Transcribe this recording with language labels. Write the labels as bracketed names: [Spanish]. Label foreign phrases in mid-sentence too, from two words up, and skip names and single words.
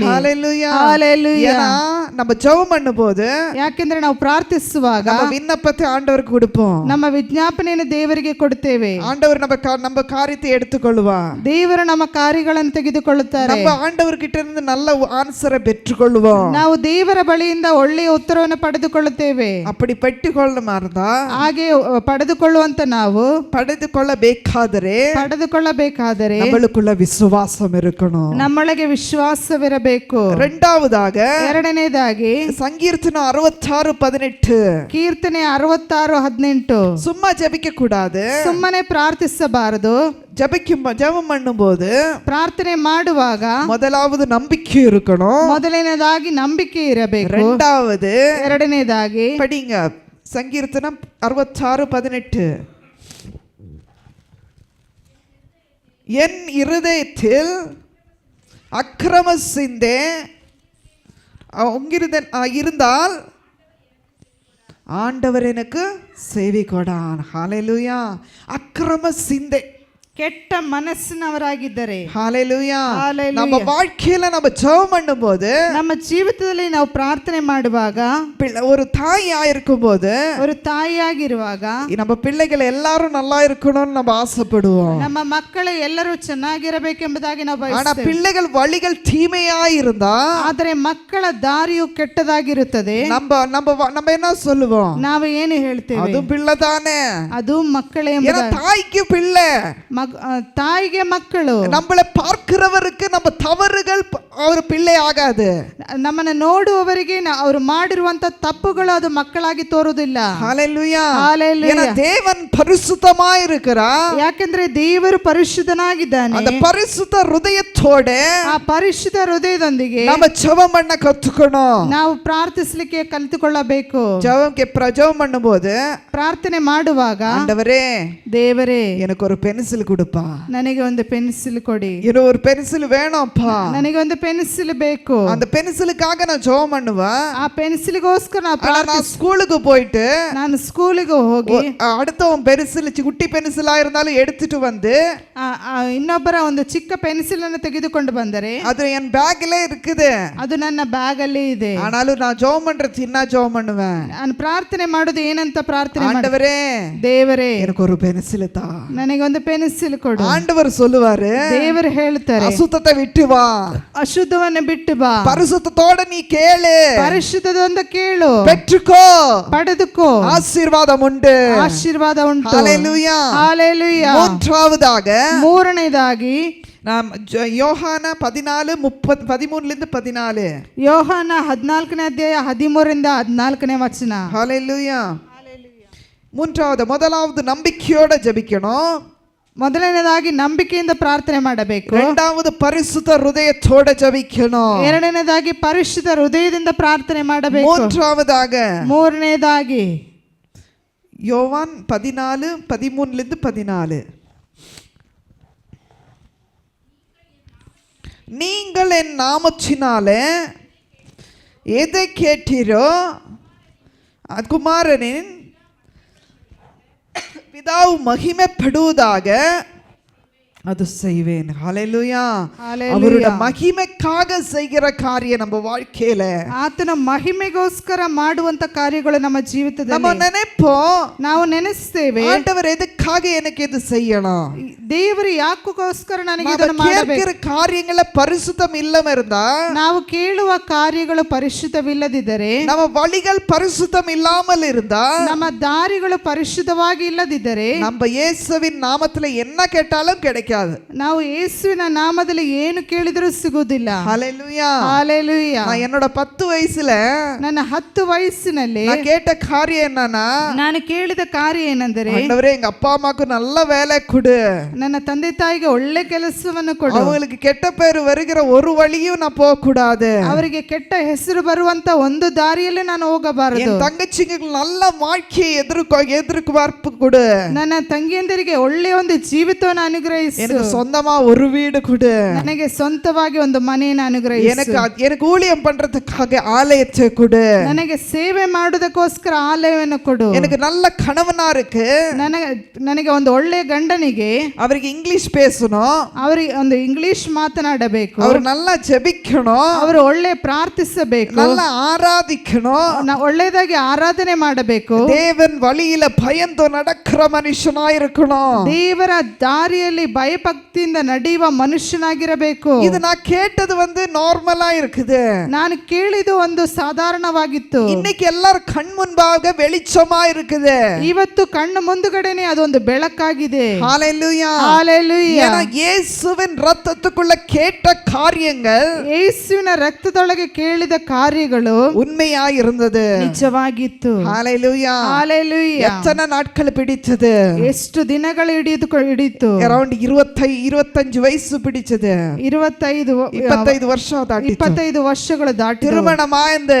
[Tamil] ஹalleluya. ஹalleluya. ஏன்னா நம்ம ஜெபம் பண்ணும்போது [Kannada] ಯಾಕೆಂದ್ರೆ ನಾವು ಪ್ರಾರ್ಥಿಸುವಾಗ [Tamil] நம்ம விண்ணப்பத்தை ஆண்டவருக்கு கொடுப்போம். [Kannada] ನಮ್ಮ ವಿಜ್ಞಾಪನೆಯನ್ನು ದೇವರಿಗೆ ಕೊಡುತ್ತೇವೆ. [Tamil] ஆண்டவர் நம்ம காரியத்தை எடுத்துக்கொள்வார். [Kannada] ದೇವರು ನಮ್ಮ ಕಾರ್ಯಗಳನ್ನು ತೆಗೆದುಕೊಳ್ಳುತ್ತಾರೆ. [Tamil] நம்ம ಆಂಡವர்கிட்ட இருந்து நல்ல ஆன்சரை பெற்றுக்கொள்வோம். [Kannada] ನಾವು ದೇವರ ಬಳಿಯಿಂದ ಒಳ್ಳೆಯ ಉತ್ತರವನ್ನು ಪಡೆದುಕೊಳ್ಳುತ್ತೇವೆ. [Tamil] அப்படி பெற்றுக்கொள்ளமா இருந்தா [Kannada] ಹಾಗೆ ಪಡೆದುಕೊಳ್ಳುವಂತ ನಾವು ಪಡೆದುಕೊಳ್ಳಬೇಕಾದರೆ [Tamil] நம்மளுக்குள்ள விசுவாசம் இருக்கணும். [Kannada] ನಮ್ಮೊಳಗೆ ವಿಶ್ವಾಸವಿರಬೇಕು. [Tamil] ಎರಡನೇದಾಗಿ சங்கீர்த்தனம் 66:18 [Kannada] ಕೀರ್ತನೆ 66:18 [Tamil] சும்மா ஜெபிக்க கூடாது. [Kannada] ಸುಮ್ಮನೆ ಪ್ರಾರ್ಥಿಸಬಾರದು. [Tamil] ஜெபம் பண்ணும்போது [Kannada] ಪ್ರಾರ್ಥನೆ ಮಾಡುವಾಗ [Tamil] முதலாவது நம்பிக்கை இருக்கணும். [Kannada] ಮೊದಲನೇದಾಗಿ ನಂಬಿಕೆ ಇರಬೇಕು. ಎರಡನೇದಾಗಿ [Tamil] படிங்க சங்கீர்த்தனம் 66:18. என் இருதயத்தில் அக்கிரம சிந்தை இருந்தால் ஆண்டவர் எனக்கு செவி கொடான். ஹalleluya. அக்கிரம சிந்தை [Kannada] ಕೆಟ್ಟ ಮನಸ್ಸಿನವರಾಗಿದ್ದರೆ, [Tamil] ஹalleluya [Kannada] Hallelujah. [Tamil] நம்ம வாழ்க்கையில நம்ம ஜெபம் பண்ணும்போது [Kannada] ನಮ್ಮ ಜೀವಿತದಲ್ಲಿ ನಾವು ಪ್ರಾರ್ಥನೆ ಮಾಡುವಾಗ, [Tamil] ஒரு தாயா இருக்கும்போது [Kannada] ஒரு ತಾಯಿಯಾಗಿರುವಾಗ [Tamil] நம்ம பிள்ளைகள் எல்லாரும் நல்லா இருக்கணும்னு நம்ம ஆசைப்படுவோம். [Kannada] ನಮ್ಮ ಮಕ್ಕಳು ಎಲ್ಲರೂ ಚೆನ್ನಾಗಿರಬೇಕೆಂಬುದಾಗಿ ನಾವು [Tamil] ஆனா [Kannada] ಬಯಸ್ತೇವೆ. [Tamil] பிள்ளைகள் வழிகள் தீமையா இருந்தா [Kannada] ಆದರೆ ಮಕ್ಕಳ ದಾರಿಯು ಕೆಟ್ಟದಾಗಿರುತ್ತದೆ. [Tamil] நம்ம நம்ம நம்ம என்ன சொல்லுவோம்? [Kannada] ನಾವು ಏನು ಹೇಳ್ತೇವೆ? [Tamil] அது பிள்ளை தானே, [Kannada] ಅದು ಮಕ್ಕಳೇ [Tamil] ஏன்னா [Kannada] ಎಂಬುದಾಗಿ. [Tamil] தாய்க்கு பிள்ளை. [Kannada] ತಾಯಿಗೆ ಮಕ್ಕಳು. [Tamil] நம்மளை பார்க்கிறவருக்கு நம்ம தவறுகள் அவர் பிள்ளை ஆகாது. [Kannada] ನಮ್ಮನ್ನ ನೋಡುವವರಿಗೆ ಅವರು ಮಾಡಿರುವಂತ ತಪ್ಪುಗಳು ಅದು ಮಕ್ಕಳಾಗಿ ತೋರುವುದಿಲ್ಲ. [Tamil] ஹalleluya [Kannada] Hallelujah. [Tamil] ஏன்னா தேவன் பரிசுத்தமா இருக்கிறார். [Kannada] ಯಾಕೆಂದ್ರೆ ದೇವರು ಪರಿಶುದ್ಧನಾಗಿದ್ದಾನೆ. [Tamil] அந்த பரிசுத்த ಹೃದಯத்தோட [Kannada] ಆ ಪರಿಶುದ್ಧ ಹೃದಯದೊಂದಿಗೆ [Tamil] நம்ம ஜெபம் பண்ண கத்துக்கணும். [Kannada] ನಾವು ಪ್ರಾರ್ಥಿಸಲಿಕ್ಕೆ ಕಲಿತುಕೊಳ್ಳಬೇಕು. [Tamil] ஜெபம் பண்ணும்போது [Kannada] ಪ್ರಾರ್ಥನೆ ಮಾಡುವಾಗ, [Tamil] ஆண்டவரே [Kannada] ದೇವರೇ [Tamil] எனக்கு ஒரு பென்சில் கொடுப்பா, [Kannada] ನನಗೆ ಒಂದು ಪೆನ್ಸಿಲ್ ಕೊಡಿ, [Tamil] எனக்கு ஒரு பென்சில் வேணும்ப்பா. [Kannada] ನನಗೆ ಒಂದು ಪೆನ್ಸಿಲ್ ಬೇಕು. [Tamil] அந்த பென்சிலுக்காக நான் ஜெபம் பண்ணுவேன். [Kannada] ಆ ಪೆನ್ಸಿಲ್ಗೋಸ್ಕರ [Tamil] நான் ஸ்கூலுக்கு போயிட்டு [Kannada] ನಾನು ಸ್ಕೂಲಿಗೆ ಹೋಗಿ [Tamil] அடுத்தவன் பென்சில் குட்டி பென்சிலா இருந்தாலும் எடுத்துட்டு வந்து [Kannada] ಇನ್ನೊಬ್ಬರ ಒಂದು ಚಿಕ್ಕ ಪೆನ್ಸಿಲ್ ಅನ್ನು ತೆಗೆದುಕೊಂಡು ಬಂದರೆ [Tamil] அது என் பேக்ல இருக்குது. [Kannada] ಅದು ನನ್ನ ಬ್ಯಾಗ್ ಅಲ್ಲಿ ಇದೆ. [Tamil] ஆனாலும் நான் ஜெபம் பண்றது என்ன ஜெபம் பண்ணுவேன்? [Kannada] ನಾನು ಪ್ರಾರ್ಥನೆ ಮಾಡೋದು ಏನಂತ ಪ್ರಾರ್ಥನೆ ಮಾಡಿ, [Tamil] ஆண்டவரே [Kannada] ದೇವರೇ [Tamil] எனக்கு ஒரு பென்சில் தா. [Kannada] ನನಗೆ ಒಂದು ಪೆನ್ಸಿಲ್ ಕೊಡು. [Tamil] ஆண்டவர் சொல்லுவாரு, [Kannada] ದೇವರು ಹೇಳ್ತಾರೆ, [Tamil] அசுத்தத்தை விட்டு வா, [Kannada] ಅಶುದ್ಧವನ್ನು ಬಿಟ್ಟು ಬಾ, [Tamil] பரிசுத்தத்தோட நீ கேளு, [Kannada] ಪರಿಶುದ್ಧದೊಂದು ಕೇಳು, [Tamil] பெற்றுக்கோ, [Kannada] ಪಡೆದುಕೋ, [Tamil] ஆசீர்வாதம் உண்டு. [Kannada] ಆಶೀರ್ವಾದ ಉಂಟು. [Tamil] ஹalleluya [Kannada] ಹಾಲೆಲೂಯಾ. [Tamil] மூன்றாவதாக [Kannada] ಮೂರನೇದಾಗಿ [Tamil] நாம் யோಹಾನ 14:13-14 [Kannada] ಯೋಹಾನ 14ನೇ ಅಧ್ಯಾಯ 13ರಿಂದ 14ನೇ ವಚನ. [Tamil] ஹalleluya முதலாவது நம்பிக்கையோட ஜெபிக்கணும். [Kannada] ಮೊದಲನೇದಾಗಿ ನಂಬಿಕೆಯಿಂದ ಪ್ರಾರ್ಥನೆ ಮಾಡಬೇಕು. [Tamil] இரண்டாவது பரிசுத்த ಹೃದಯத்தோட ஜெபிக்கணும். [Kannada] ಎರಡನೇದಾಗಿ ಪರಿಶುದ್ಧ ಹೃದಯದಿಂದ ಪ್ರಾರ್ಥನೆ ಮಾಡಬೇಕು. ಮೂರನೇದಾಗಿ [Tamil] யோவான் 14:13-14 நீங்கள் என் நாமத்தினாலே எதை கேட்டீரோ குமாரனின் பிதாவு மகிமைப்படுவதாக அது செய்வேன். ஹalleluya அவருடைய மகிமைக்காக செய்கிற காரியம் நம்ம வாழ்க்கையில, [Kannada] ಆತನ ಮಹಿಮೆಗೋಸ್ಕರ ಮಾಡುವಂತ ಕಾರ್ಯಗಳು ನಮ್ಮ ಜೀವಿತದಲ್ಲಿ [Tamil] நம்ம நினைப்போம், [Kannada] ನಾವು ನೆನೆಸ್ತೇವೆ, [Tamil] ஆண்டவர் எதுக்காக எனக்கு இது செய்யணும், [Kannada] ದೇವರು ಯಾಕೋಸ್ಕರ ನನಗೆ [Tamil] நம்ம [Kannada] ಇದನ್ನು ಮಾಡಬೇಕು. [Tamil] கேட்கிற காரியங்கள பரிசுத்தம் இல்லாம இருந்தா, [Kannada] ನಾವು ಕೇಳುವ ಕಾರ್ಯಗಳು ಪರಿಶುದ್ಧವಿಲ್ಲದಿದ್ದರೆ, [Tamil] நம்ம வழிகள் பரிசுத்தம் இல்லாமல் இருந்தா, [Kannada] ನಮ್ಮ ದಾರಿಗಳು ಪರಿಶುದ್ಧವಾಗಿ ಇಲ್ಲದಿದ್ದರೆ, [Tamil] நம்ம இயேசுவின் நாமத்துல என்ன கேட்டாலும் கிடைக்காது. [Kannada] ನಾವು ಯೇಸುವಿನ ನಾಮದಲ್ಲಿ ಏನು ಕೇಳಿದರೂ ಸಿಗುವುದಿಲ್ಲ. [Tamil] ஹalleluya [Kannada] ಹಾಲೆಲೂಯಾ. [Tamil] நான் என்னோட 10 வயசுல [Kannada] ನನ್ನ 10 ವಯಸ್ಸಿನಲ್ಲಿ [Tamil] நான் கேட்ட காரியம் என்னன்னா, [Kannada] ನಾನು ಕೇಳಿದ ಕಾರ್ಯ ಏನೆಂದರೆ, [Tamil] ஆண்டவரே எங்க அப்பா அம்மாக்கு நல்ல வேலை கொடு, [Kannada] ನನ್ನ ತಂದೆ ತಾಯಿಗೆ ಒಳ್ಳೆ ಕೆಲಸವನ್ನು ಕೊಡು, [Tamil] அவங்களுக்கு கெட்ட பேரு வருகிற ஒரு வழியும் நான் போக கூடாது, [Kannada] ಅವರಿಗೆ ಕೆಟ್ಟ ಹೆಸರು ಬರುವಂತ ಒಂದು ದಾರಿಯಲ್ಲಿ ನಾನು ಹೋಗಬಾರದು, [Tamil] என் தங்கச்சிங்களுக்கு நல்ல வாழ்க்கையை எதிர்பார்ப்பு கொடு, [Kannada] ನನ್ನ ತಂಗಿಯಂದಿರಿಗೆ ಒಳ್ಳೆಯ ಒಂದು ಜೀವಿತವನ್ನು ಅನುಗ್ರಹಿಸು, [Tamil] எனக்கு சொந்தமா ஒரு வீடு கொடு, [Kannada] ನನಗೆ ಸ್ವಂತವಾಗಿ ಒಂದು ಮನೆಯನ್ನು ಅನುಗ್ರಹಿಸು, [Tamil] எனக்கு ஊழியம் பண்றதுக்காக ஆலயத்தை கொடு, [Kannada] ನನಗೆ ಸೇವೆ ಮಾಡುವುದಕ್ಕೋಸ್ಕರ ಆಲಯವನ್ನು ಕೊಡು, [Tamil] எனக்கு நல்ல கணவனா இருக்கு, [Kannada] ನನಗೆ ಒಂದು ಒಳ್ಳೆಯ ಗಂಡನಿಗೆ [Tamil] அவருக்கு இங்கிலீஷ் பேசணும், [Kannada] ಅವರಿಗೆ ಒಂದು ಇಂಗ್ಲಿಷ್ ಮಾತನಾಡಬೇಕು, [Tamil] அவர் நல்லா ஜெபிக்கணும், [Kannada] ಅವರು ಒಳ್ಳೆ ಪ್ರಾರ್ಥಿಸಬೇಕು, [Tamil] நல்லா ஆராதிக்கணும், [Kannada] ಒಳ್ಳೆಯದಾಗಿ ಆರಾಧನೆ ಮಾಡಬೇಕು, [Tamil] தேவன் வழியில பயந்து நடக்கிற மனுஷனா இருக்கணும், [Kannada] ದೇವರ ದಾರಿಯಲ್ಲಿ ಭಯಭಕ್ತಿಯಿಂದ ನಡೆಯುವ ಮನುಷ್ಯನಾಗಿರಬೇಕು. [Tamil] இது நான் கேட்டது நார்மலா இருக்குது, [Kannada] ನಾನು ಕೇಳಿದ್ದು ಒಂದು ಸಾಧಾರಣವಾಗಿತ್ತು, [Tamil] இன்னைக்கு எல்லாரும் கண் முன்பாக வெளிச்சமா இருக்குது, [Kannada] ಇವತ್ತು ಕಣ್ಣು ಮುಂದುಗಡೆನೆ ಅದೊಂದು ಬೆಳಕಾಗಿದೆ. [Tamil] ஹalleluya [Kannada] ಹಾಲೆಲೂಯಾ. [Tamil] ஏன்னா இயேசுவின் ரத்தத்துக்குள்ள கேட்ட காரியங்கள் [Kannada] ಯೇಸುವಿನ ರಕ್ತದೊಳಗೆ ಕೇಳಿದ ಕಾರ್ಯಗಳು [Tamil] உண்மையா இருந்தது, [Kannada] ನಿಜವಾಗಿತ್ತು. [Tamil] ஹalleluya [Kannada] ಹಾಲೆಲೂಯಾ. [Tamil] எத்தனை நாட்கள் பிடிச்சது? [Kannada] ಎಷ್ಟು ದಿನಗಳು ಹಿಡಿಯಿತು? [Tamil] அரௌண்ட் 25 வயசு பிடிச்சது, 25 வருஷம் தாண்டிச்சு, [Kannada] 25 ವರ್ಷಗಳು ದಾಟಿ [Tamil] திருமணமாய்ந்து